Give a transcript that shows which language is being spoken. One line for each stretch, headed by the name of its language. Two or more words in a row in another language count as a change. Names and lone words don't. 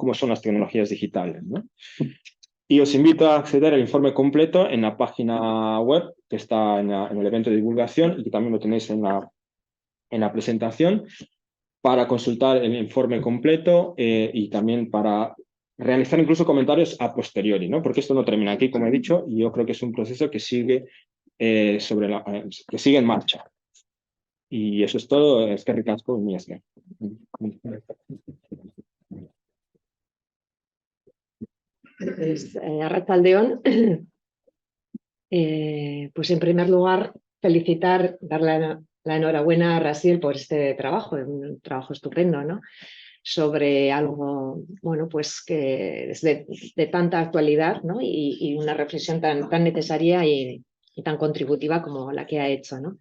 Spanish: Como son las tecnologías digitales, ¿no? Y os invito a acceder al informe completo en la página web que está en el evento de divulgación y que también lo tenéis en la presentación para consultar el informe completo y también para realizar incluso comentarios a posteriori, ¿no? Porque esto no termina aquí, como he dicho, y yo creo que es un proceso que sigue que sigue en marcha. Y eso es todo.
Basque: Eskerrik asko, mila esker. Arratsaldeon,
Spanish: pues en primer lugar felicitar, darle la enhorabuena a Rasiel por este trabajo, un trabajo estupendo, ¿no? Sobre algo, bueno, pues que es de tanta actualidad, ¿no? Y una reflexión tan necesaria y tan contributiva como la que ha hecho, ¿no?